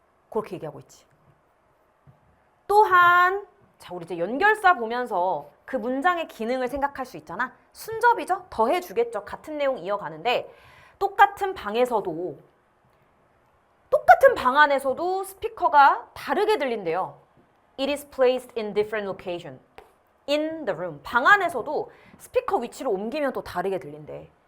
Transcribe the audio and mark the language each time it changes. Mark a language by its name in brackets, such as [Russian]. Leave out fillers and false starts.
[Korean] 그렇게 얘기하고 있지. 또한 자, 우리 이제 연결사 보면서 그 문장의 기능을 생각할 수 있잖아. 순접이죠? 더해주겠죠. 같은 내용 이어가는데 똑같은 방에서도 똑같은 방 안에서도 스피커가 다르게 들린대요. [English] It is placed in different location in the room. [Korean] 방 안에서도 스피커 위치를 옮기면 또 다르게 들린대.